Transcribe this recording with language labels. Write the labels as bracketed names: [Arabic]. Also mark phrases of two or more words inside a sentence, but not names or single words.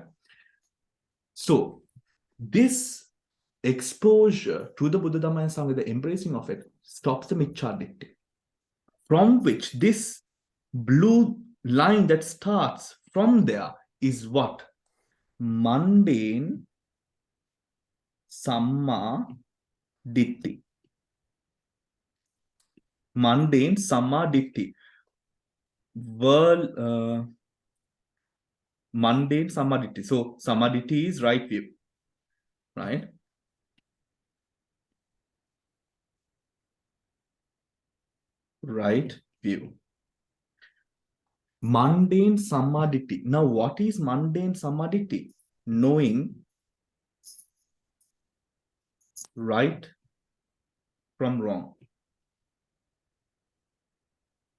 [English] So this exposure to the Buddha Dhamma and Sangha, the embracing of it, stops the [Pali] Miccha Ditti, [English] from which this blue line that starts from there is what? [Pali] Mundane Samma Ditti. Mundane Samma Ditti. Mundane Samma Ditti. [English] So [Pali] Samma Ditti [English] is right view, right? Right view. [Pali] Mundane Samma Ditti. [English] Now, what is mundane [Pali] Samma Ditti? [English] Knowing right from wrong.